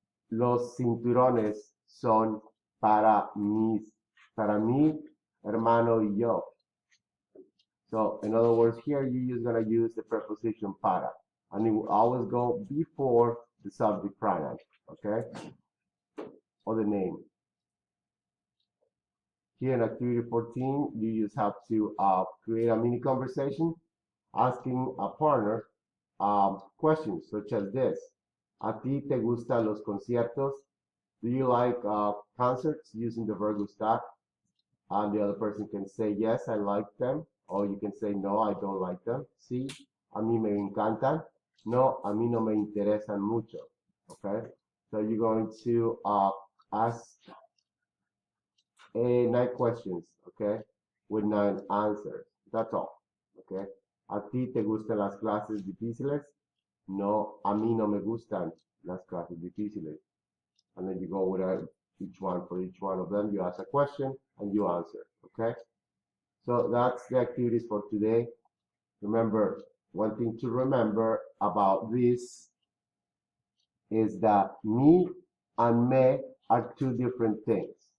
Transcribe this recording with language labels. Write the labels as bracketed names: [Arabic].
[Spanish] Los cinturones son para mí, hermano y yo. [English] So, in other words, here you're just going to use the preposition para. And it will always go before the subject pronoun, okay? Or the name. Here in activity 14, you just have to create a mini conversation asking a partner questions such as this. [Spanish] ¿A ti te gustan los conciertos? [English] Do you like concerts? Using the verb gustar. And the other person can say, yes, I like them. Or you can say, no, I don't like them. [Spanish] Sí, a mí me encantan. No, a mí no me interesan mucho. [English] Okay? So you're going to ask 9 questions, okay? With 9 answers. That's all. Okay? [Spanish] ¿A ti te gustan las clases difíciles? No, a mí no me gustan las clases difíciles. [English] And then you go with each one. For each one of them, you ask a question and you answer, okay? So that's the activities for today. Remember, one thing to remember about this is that me and me are 2 different things.